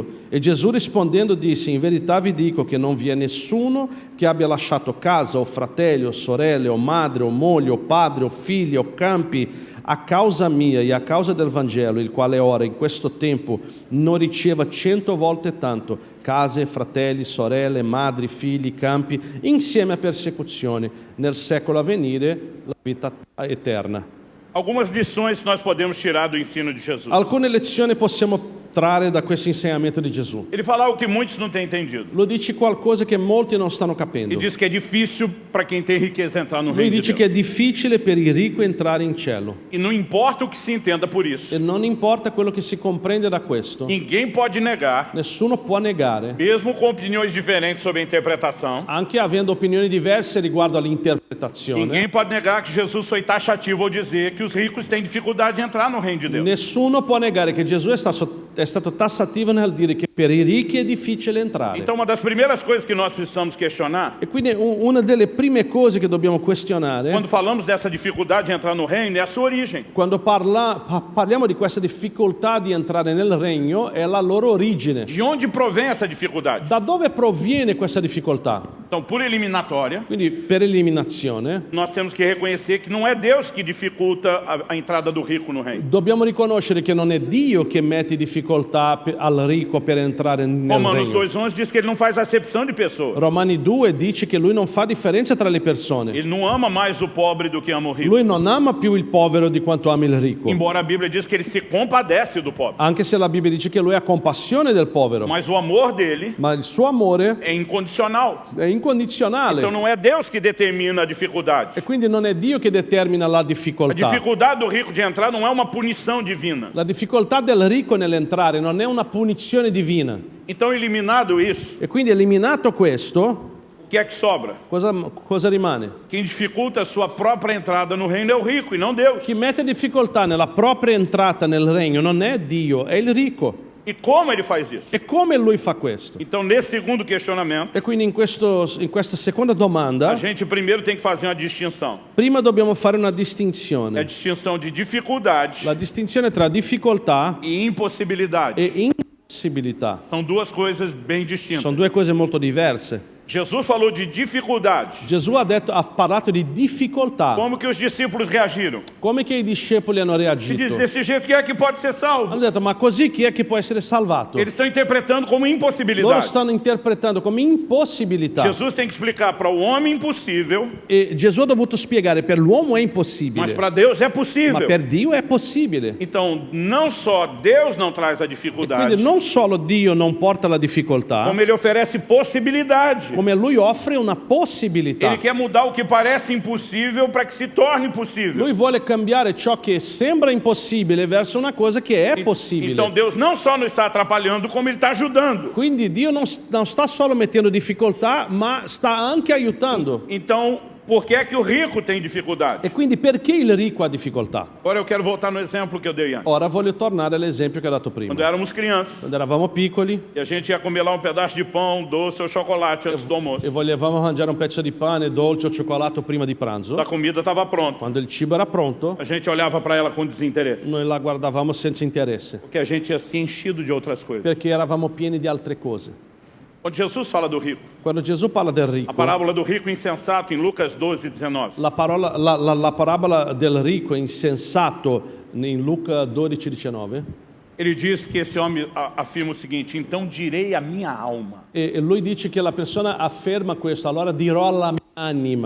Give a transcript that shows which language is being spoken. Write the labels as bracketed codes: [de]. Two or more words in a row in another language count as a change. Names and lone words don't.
[it] E Gesù rispondendo disse: in verità vi dico che non vi è nessuno che abbia lasciato casa o fratelli o sorelle o madre o moglie o padre o figli o campi a causa mia e a causa del Vangelo, il quale ora in questo tempo non riceva 100 volte tanto case, fratelli, sorelle, madri, figli, campi, insieme a persecuzioni, nel secolo a venire la vita eterna. [pt] Algumas lições nós podemos tirar do ensino de Jesus. [it] Alcune lezioni possiamo trarre da questo insegnamento di Gesù? [pt] Ele fala algo que muitos não têm entendido. [it] Lui dice qualcosa che molti non stanno capendo. [pt] Ele diz que é difícil para quem tem riqueza entrar no [it] Lui [pt] reino de [it] dice [pt] Deus. [it] che è difficile per i ricchi entrare in cielo. [pt] E não importa o que se entenda por isso. [it] E non importa quello che si comprende da questo, [pt] Ninguém pode negar, [it] nessuno può negare, [pt] mesmo com opiniões diferentes sobre a interpretação, [it] anche avendo opinioni diverse riguardo all'interpretazione, [pt] ninguém pode negar que Jesus foi taxativo ao dizer que os ricos têm dificuldade de entrar no reino de Deus. [it] nessuno può negare che Gesù è stato tassativo nel dire che per i ricchi è difficile entrare. [pt] Então, uma das primeiras coisas que nós precisamos questionar, [it] E quindi una delle prime cose che dobbiamo questionare, [pt] quando falamos dessa dificuldade de entrar no reino, é a sua origem. [it] quando parliamo di questa difficoltà di entrare nel regno, è la loro origine. [pt] De onde provém essa dificuldade? [it] Da dove proviene questa difficoltà? [pt] Então, por eliminatória, [it] Quindi per eliminazione [pt] nós temos que reconhecer que não é Deus que dificulta a entrada do rico no reino. [it] dobbiamo riconoscere che non è Dio che mette difficoltà al ricco per entrare nel Romanos regno. [pt] 2:11 diz que ele não faz acepção de pessoas. [it] Romani 2 dice che lui non fa differenza tra le persone. [pt] Ele não ama mais o pobre do que ama o rico. [it] Lui non ama più il povero di quanto ama il ricco. [pt] Embora a Bíblia diz que ele se compadece do pobre. [it] Anche se la Bibbia dice che lui ha compassione del povero. [pt] Mas o amor dele [it] Ma il suo amore [pt] é incondicional. [it] è incondizionale. [pt] Então não é Deus que determina a dificuldade. [it] E quindi non è Dio che determina la [pt] A [it] difficoltà. [pt] dificuldade do rico de entrar não é uma punição divina. [it] La difficoltà del ricco nell'entrare non è una punizione divina. [pt] Então, eliminado isso, [it] E quindi eliminato questo, [pt] o que é que sobra? [it] cosa rimane? [pt] Quem dificulta a sua própria entrada no reino é o rico e não Deus. [it] Chi mette difficoltà nella propria entrata nel regno non è Dio, è il ricco. [pt] E como ele faz isso? [it] E come lui fa questo? [pt] Então, nesse segundo questionamento, [it] E quindi in questa seconda domanda, [pt] a gente primeiro tem que fazer uma distinção. [it] prima dobbiamo fare una [pt] É a [it] distinzione. [pt] distinção de dificuldade [it] La distinzione tra difficoltà [pt] e impossibilidade. [it] e impossibilità. [pt] São duas coisas bem distintas. [it] Sono due cose molto diverse. [pt] Jesus falou de dificuldade. [it] Gesù ha parlato di difficoltà. [pt] Como que os discípulos reagiram? [it] Come che i discepoli hanno [pt] Se diz [it] reagito? [pt] desse jeito, quem é que pode ser salvo? [it] Hanno detto, ma così chi è che può essere salvato? [pt] Eles estão interpretando como [it] Loro [pt] impossibilidade. [it] stanno interpretando come impossibilità. [pt] Jesus tem que explicar para o homem impossível, [it] E Gesù ha dovuto spiegare, per l'uomo è [pt] mas [it] impossibile, [pt] para Deus é [it] ma [pt] possível. [it] per Dio è possibile. [pt] Então, não só Deus não traz a [it] Quindi [pt] dificuldade, [it] non solo Dio non porta la difficoltà, [pt] como Ele oferece possibilidade. [it] come Lui offre una possibilità. [pt] Ele quer mudar o que parece impossível para que se torne possível. [it] Lui vuole cambiare ciò che sembra impossibile verso una cosa che è [pt] Então [it] possibile. [pt] Deus não só não está atrapalhando, como Ele está ajudando. [it] Quindi Dio non sta solo mettendo difficoltà, ma sta anche aiutando. [pt] Então, por que é que o rico tem dificuldade? [it] E quindi perché il ricco ha difficoltà? [pt] Agora eu quero voltar no exemplo que eu dei antes. [it] Ora voglio tornare all'esempio che ho dato prima. [pt] Quando éramos crianças, [it] Quando eravamo piccoli [pt] e a gente ia comer lá um pedaço de pão, doce ou chocolate antes do almoço. [it] e volevamo mangiare un pezzo di pane, dolce o cioccolato prima di pranzo, [pt] A comida estava pronta. [it] quando il cibo era pronto, [pt] A gente olhava para ela com desinteresse, [it] noi la guardavamo senza interesse, [pt] porque a gente tinha se enchido de outras coisas. [it] perché eravamo pieni di altre cose. [pt] Quando Jesus fala do rico, [it] Quando Gesù parla del [pt] a [it] ricco, [pt] parábola do rico insensato em Lucas 12:19. [it] la parabola del ricco insensato in Luca 12:19, [pt] Ele diz que esse homem afirma o seguinte: então direi a minha alma. [it] e lui dice che la persona afferma questo, allora dirò alla mia anima,